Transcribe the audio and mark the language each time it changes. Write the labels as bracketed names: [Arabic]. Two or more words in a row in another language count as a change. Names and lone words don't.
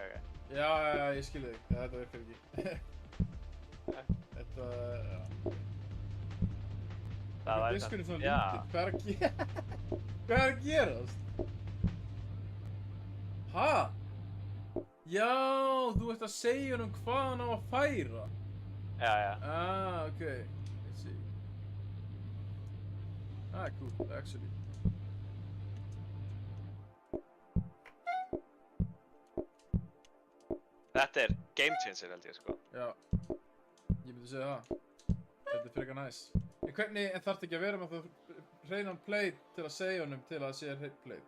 [Icelandic] Já, ég skilði þig. Þetta virkar ekki. Þetta, já. Það væri Diskurinn samt- svona já. lítill. Hvað er að gera? Hvað er að gerast? Hæ? Já, þú ert að segja honum hvað hann á að færa. Já, já. [English] Ah, ok. I see. Ah, cool, actually. [Icelandic] Þetta er [English] game changer [Icelandic] held ég, sko. Já, ég myndi segja það. Þetta er frekar næs. En hvernig, en þarf ekki að vera með það hreinan plate til að segja honum til að það sé hrein plate?